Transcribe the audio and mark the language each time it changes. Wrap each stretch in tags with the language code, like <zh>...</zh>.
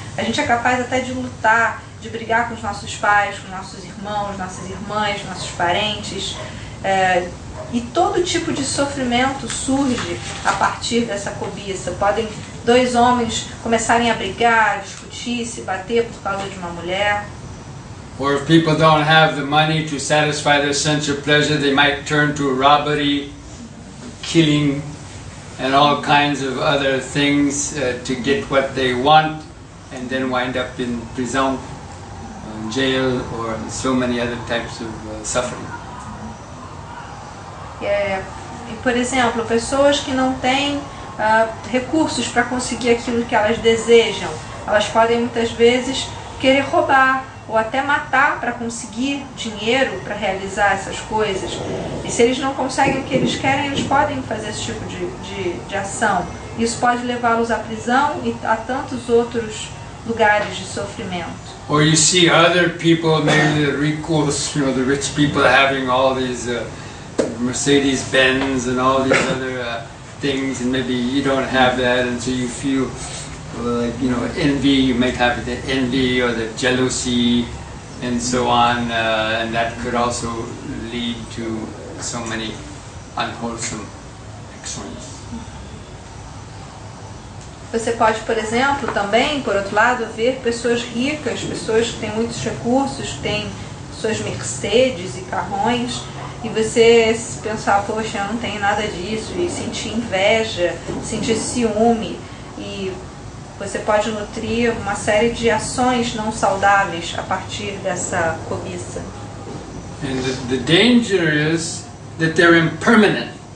<pt>A gente é capaz até de lutar, de brigar com os nossos pais, com nossos irmãos, nossas irmãs, nossos parentes, e todo tipo de sofrimento surge a partir dessa cobiça. Podem dois homens começarem a brigar, discutir, se bater por causa de uma mulher.</pt> <en>Or if people don't have the money to satisfy their sensual pleasure, they might turn to robbery, killing, and all kinds of other things to get what they want, and then wind up in prison, jail, or so many other types of suffering.</en> <pt>E, por exemplo, pessoas que não têm recursos para conseguir aquilo que elas desejam, elas podem muitas vezes querer roubar ou até matar para conseguir dinheiro para realizar essas coisas. E se eles não conseguem o que eles querem, eles podem fazer esse tipo de ação. Isso pode levá-los à prisão e a tantos outros lugares de sofrimento.</pt> <en>Or you see other people, maybe the ricos, the rich people having all these Mercedes-Benz and all these other things, and maybe you don't have that, and so you feel like, envy. You might have the envy or the jealousy and so on, and that could also lead to so many unwholesome actions.</en> <pt>Você pode, por exemplo, também, por outro lado, ver pessoas ricas, pessoas que têm muitos recursos, que têm suas Mercedes e carrões, e você pensar, poxa, eu não tenho nada disso, e sentir inveja, sentir ciúme, e você pode nutrir uma série de ações não saudáveis a partir dessa cobiça.</pt> <en>And the danger is that they're impermanent.</en>